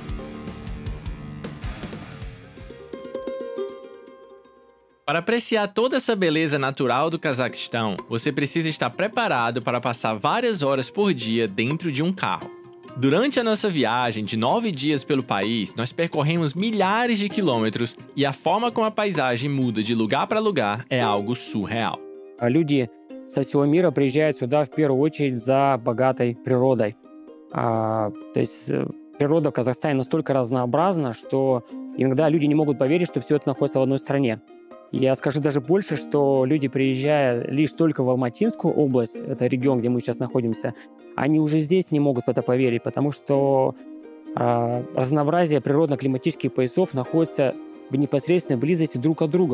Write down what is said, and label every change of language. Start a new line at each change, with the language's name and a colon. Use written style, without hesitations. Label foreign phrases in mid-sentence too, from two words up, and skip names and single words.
Portuguese: Para apreciar toda essa beleza natural do Cazaquistão, você precisa estar preparado para passar várias horas por dia dentro de um carro. Durante a nossa viagem de 9 dias pelo país, nós percorremos milhares de quilômetros e a forma como a paisagem muda de lugar para lugar é algo surreal.
Russian: Люди со всего мира приезжают сюда в первую очередь за богатой природой. То есть природа в Казахстане настолько разнообразна, что иногда люди не могут поверить, что все это находится в одной стране. Я скажу даже больше, что люди, приезжая лишь только в Алматинскую область, это регион, где мы сейчас находимся, они уже здесь не могут в это поверить, потому что разнообразие природно-климатических поясов находится в непосредственной близости друг от друга.